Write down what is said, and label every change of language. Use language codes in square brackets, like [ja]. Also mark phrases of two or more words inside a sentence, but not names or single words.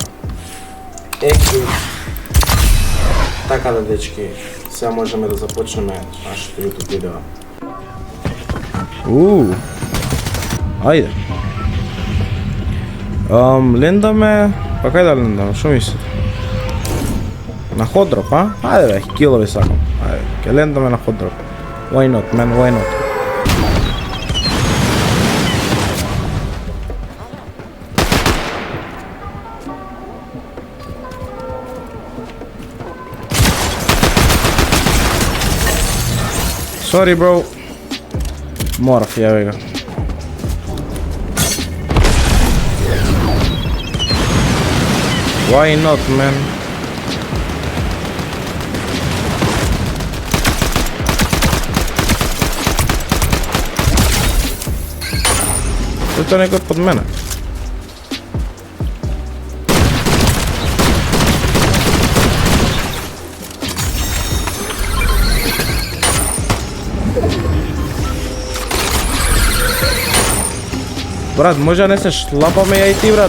[mk] Exit. Така да, дечки, сега можеме да започнеме нашето YouTube видео. Ајде. Лендаме, па кај да лендаме, шо мислите? На ходроп, а? Ајде бе, килови сакам. Ајде, ке лендаме на ходроп. [en] Why not, man, why not? Sorry, bro. [mk] Морав, јави го. [en] Why not, man? [mk] Тоа е некој под мене. Брат, може да не се шлапаме ја и ти, брат.